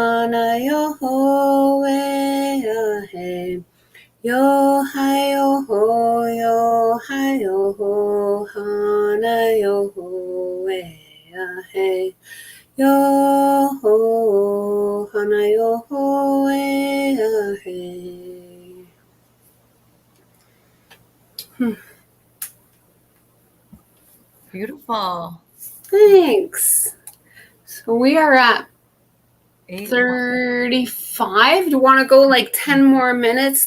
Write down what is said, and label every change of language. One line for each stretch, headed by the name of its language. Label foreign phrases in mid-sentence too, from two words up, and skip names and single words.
English: hana yo ho e a he. Yo hai yo ho, yo hai yo ho, hana yo ho e a he. Yo ho, hana yo ho e a he. Beautiful. Thanks. So we are at 8:20. 35. Do you want to go like 10 more minutes?